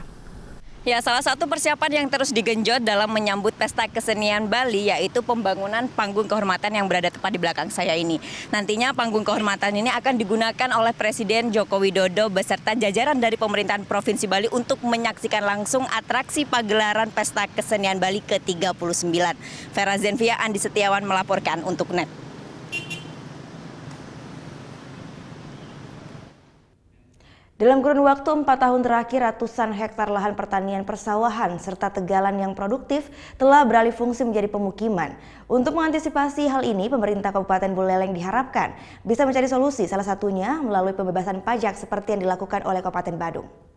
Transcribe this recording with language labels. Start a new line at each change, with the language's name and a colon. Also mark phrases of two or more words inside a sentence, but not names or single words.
Indonesian: Ya, salah satu persiapan yang terus digenjot dalam menyambut Pesta Kesenian Bali yaitu pembangunan panggung kehormatan yang berada tepat di belakang saya ini. Nantinya panggung kehormatan ini akan digunakan oleh Presiden Joko Widodo beserta jajaran dari pemerintahan Provinsi Bali untuk menyaksikan langsung atraksi pagelaran Pesta Kesenian Bali ke-39. Vera Zenvia, Andi Setiawan melaporkan untuk NET. Dalam kurun waktu 4 tahun terakhir, ratusan hektar lahan pertanian persawahan serta tegalan yang produktif telah beralih fungsi menjadi pemukiman. Untuk mengantisipasi hal ini, pemerintah Kabupaten Buleleng diharapkan bisa mencari solusi, salah satunya melalui pembebasan pajak seperti yang dilakukan oleh Kabupaten Badung.